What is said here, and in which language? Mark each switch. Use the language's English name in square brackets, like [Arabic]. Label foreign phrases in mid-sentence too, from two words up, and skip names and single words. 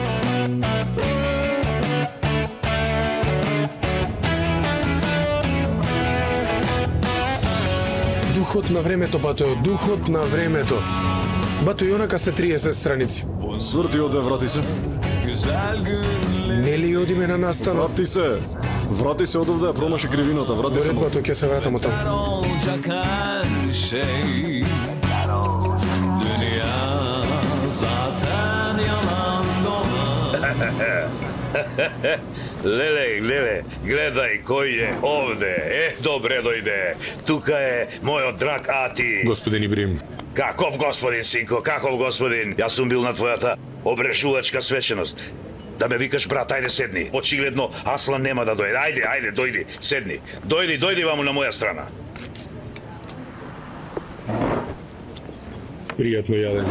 [Macedonian] Духот на времето, бато, духот на времето. Бато, и онака се 30 страници. Сврти оде, врати се. Нели одиме на настанок? Врати се од овде, промаши кривината, врати се. Бато, ќе се вратам од таму. [Turkish] Olacak her şey Dünya zaten yalan dolan [Serbian] Lele, gledaj koji je ovde. [Macedonian] Dobre dojde. Tuka je moj drag Ati. Господин Ибрим. Каков господин, синко, каков господин? Јас сум бил на твојата обрешувачка свеченост. Да ме викаш брат, ајде седни. Очигледно Аслан нема да дојде. Ајде, дојди, седни. Дојди ваму на моја страна. Пријатно јадење.